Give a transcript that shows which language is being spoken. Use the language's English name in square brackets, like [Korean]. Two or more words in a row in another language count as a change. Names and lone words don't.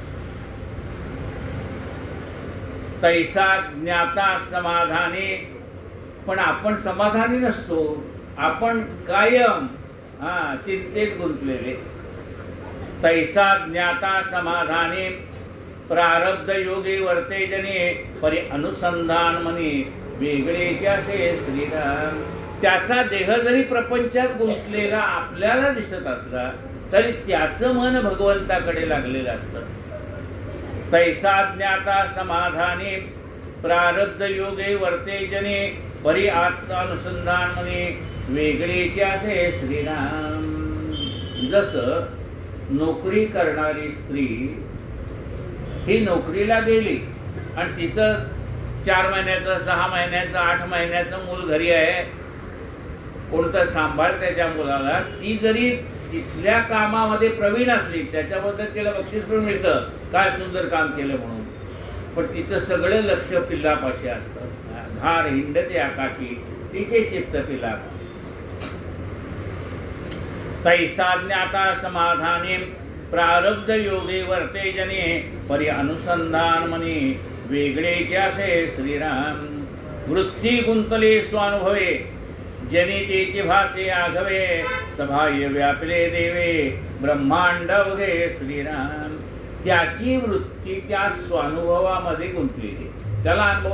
[Marathi] तैसा ज्ञाता समाधानी. पण आपण समाधानी नसतो. आपण कायम चिंतेत गुंतलेले. तैसा ज्ञाता समाधानी प्रारब्ध योगी वर्ते जने परी अनुसंधान मनी वेगळे कसे श्रीराम. त्याचा देह जरी प्रपंचात गुंतलेला आपल्याला दिसत असला तरी त्याचं मन भगवंताकडे लागलेलं असतं. तैसा ज्ञाता समाधानी प्रारब्ध योगे वर्ते जने परी आत्मानुसंधान मनी वेगळे असे श्रीराम. जसं नोकरी करणारी स्त्री ही नोकरीला गेली आणि तिचं 4 महिन्याचं 6 महिन्याचं 8 महिन्याचं मूल घरी आहे, कोणतं सांभाळ त्याच्या मुलाला, ती जरी तिथल्या कामामध्ये प्रवीण असली त्याच्याबद्दल तिला बक्षीस पण मिळतं, काय सुंदर काम केलं म्हणून, पण तिचं सगळं लक्ष पिल्लापाशी असतं. धार हिंडते आकाशी तिचे चित्त पिल्लापाशी. तैसा ज्ञाता समाधानी प्रारब्ध योगे वर्ते जने परी अनुसंधान मनी वेगळे कसे श्रीराम. वृत्ती गुंतले स्वानुभवे जनी तेची भासे आघवे सभाय व्यापले देवे ब्रह्मांड वगे श्रीराम. त्याची वृत्ती त्या स्वानुभवामध्ये गुंतलेली, त्याला अनुभव.